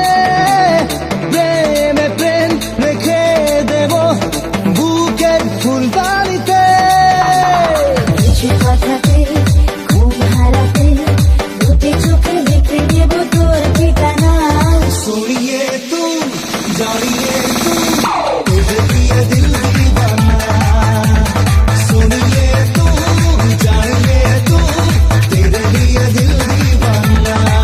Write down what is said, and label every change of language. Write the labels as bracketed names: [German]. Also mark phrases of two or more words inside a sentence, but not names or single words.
[Bangla] প্রেমে প্রেম রেখে দেব বুকের ফুলদানিতে। কিছু কথাতে ঘুম হারাতে, দুটি চোখে দেখে দেব তোর ঠিকানা। [Hindi] सोनिए तू जानिए तू, तुझे दिए दिल दीवाना। सोनिए तू जानिए तू, तेरे दिए दिल दीवाना।